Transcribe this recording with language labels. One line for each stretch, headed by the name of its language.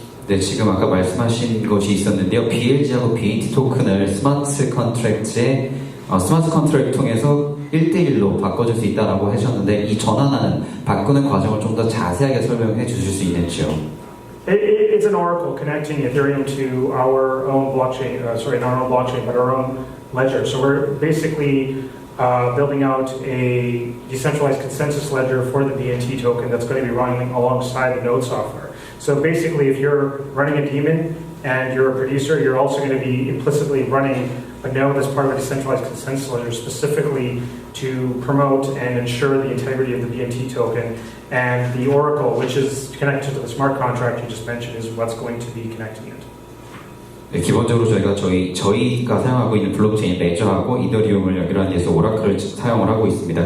Korean: 네, 지금 아까 말씀하신 것이 있었는데요. BLG하고 BAT 토큰을 스마트 컨트랙트 통해서 1대1로 바꿔줄 수 있다라고 하셨는데 이 전환하는 바꾸는 과정을 좀 더 자세하게 설명해 주실 수 있는지요?
English: It's an oracle connecting Ethereum to our own blockchain, not our own blockchain, but our own ledger. So we're basically building out a decentralized consensus ledger for the BNT token that's going to be running alongside the node software. So basically, if you're running a daemon and you're a producer, you're also going to be implicitly running a node that's part of a decentralized consensus ledger specifically to promote and ensure the integrity of the BNT token. And the oracle, which is connected to the smart contract you just mentioned, is what's going to be connecting it.
Korean: 네, 기본적으로 저희가 사용하고 있는 블록체인 레저하고 이더리움을 연결하기 위해서 오라클을 사용을 하고 있습니다.